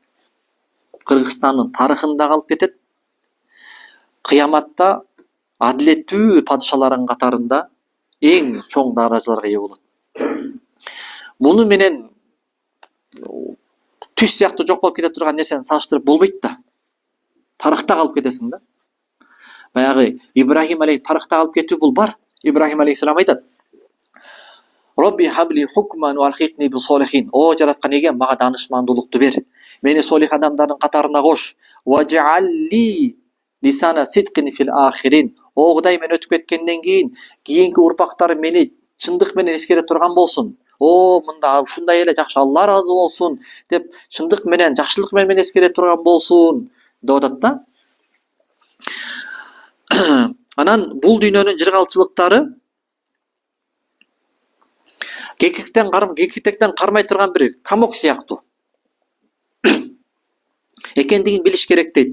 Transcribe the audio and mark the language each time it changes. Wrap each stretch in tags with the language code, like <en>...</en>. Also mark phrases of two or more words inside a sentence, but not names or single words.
<ky>Кыргызстандын тарыхында калып кетет. Кыяматта адилеттүү падышалардын катарында эң чоң даражаларга ээ болот. Муну менен түш сыяктуу жок болуп кете турган нерсени салыштырып болбойт да. Тарыхта калып кетесиң да. Баягы Ибрахим алейхи тарыхта калып кетүү бул бар. Ибрахим алейхиссалам айтат:</ky> <ar>رب هب لي حكما وألحقني بالصالحين.</ar> <ky>О жараткан эгем, мага данышмандуулукту бер. Мени солих адамдардын катарына кош.</ky> <ar>واجعل لي لسان صدق في الآخرين.</ar> <ky>О Кудай, мен өтүп кеткенден кийинки урпактарым мени чындык менен эскере турган болсун. О мында ушундай эле жакшы, Алла ыраазы болсун деп чындык менен, жакшылык менен эскере турган болсун деп атат да. Анан бул дүйнөнүн жыргалчылыктары кекиктен кармай турган бир камок сыяктуу экендигин билиш керек дейт.</ky>